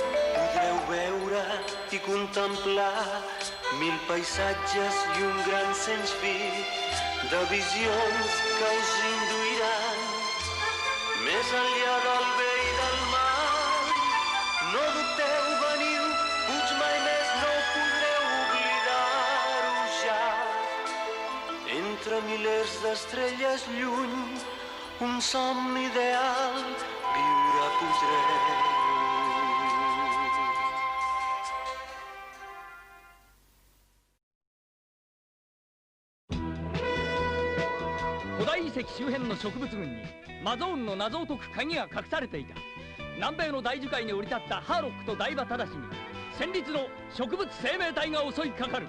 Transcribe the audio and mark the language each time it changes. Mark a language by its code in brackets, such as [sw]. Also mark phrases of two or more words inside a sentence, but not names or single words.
[ca] Podreu veure i contemplar 1000 paisatges i un gran sens fi de visions que us induiran més enllà del bé i del mal. No dubteu, veniu, puig mai més no podreu oblidar-ho ja. Entre milers d'estrelles lluny, un somni ideal viure podreu. [ja] 古代遺跡周辺の植物群にマゾーンの謎を解く鍵が隠されていた。南米の大樹海に降り立ったハーロックとダイバタダシに戦慄の植物生命体が襲いかかる。